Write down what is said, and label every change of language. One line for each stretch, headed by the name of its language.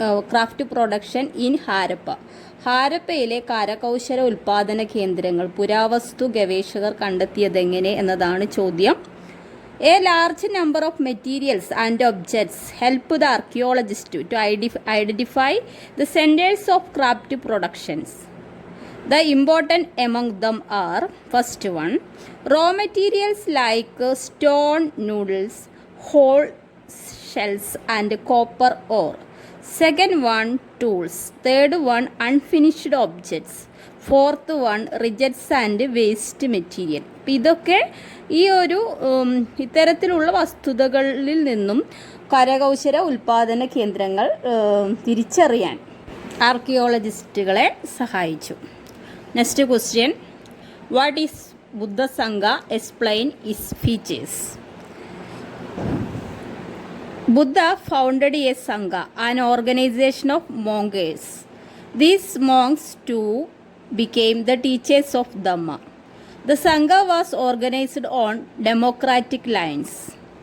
English: Craft production in Harappa.
Malayalam: ഹാരപ്പയിലെ കരകൗശല ഉൽപ്പാദന കേന്ദ്രങ്ങൾ പുരാവസ്തു ഗവേഷകർ കണ്ടെത്തിയതെങ്ങനെ എന്നതാണ് ചോദ്യം.
English: A large number of materials and objects help the archaeologist to identify the centres of craft productions. The important among them are: first one, raw materials like stone noodles, whole shells and copper ore. Second one, tools. Third one, unfinished objects. Fourth one, rejects and waste material.
Malayalam: ഇതൊക്കെ ഈ ഒരു ഇത്തരത്തിലുള്ള വസ്തുതകളിൽ നിന്നും കരകൗശല ഉൽപാദന കേന്ദ്രങ്ങൾ തിരിച്ചറിയാൻ ആർക്കിയോളജിസ്റ്റുകളെ സഹായിച്ചു.
English: Next question, what is Buddha Sangha? Explain its features. Buddha founded a Sangha, an organization of monks. These monks too became the teachers of Dhamma. The Sangha was organized on democratic lines.